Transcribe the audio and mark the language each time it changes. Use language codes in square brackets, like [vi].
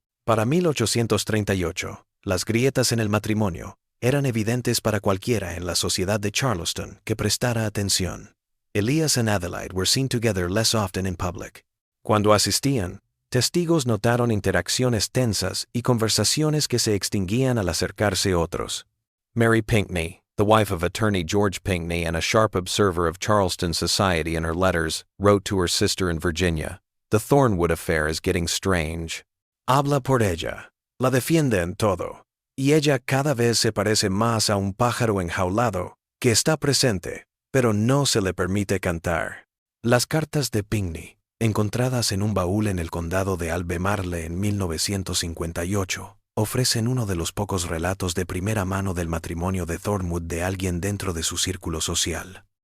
[es] Para 1838, las grietas en el matrimonio eran evidentes para cualquiera en la sociedad de Charleston que prestara atención. Elias and Adelaide were seen together less often in public. Cuando asistían, testigos notaron interacciones tensas y conversaciones que se extinguían al acercarse otros. [en] Mary Pinckney, the wife of attorney George Pinckney and a sharp observer of Charleston society in her letters, wrote to her sister in Virginia, "The Thornwood affair is getting strange. [es] Habla por ella. La defiende en todo. Y ella cada vez se parece más a un pájaro enjaulado, que está presente, pero no se le permite cantar." Las cartas de Pinckney, encontradas en un baúl en el condado de Albemarle en 1958, ofrecen uno de los pocos relatos de primera mano del matrimonio de Thornwood de alguien dentro de su círculo social.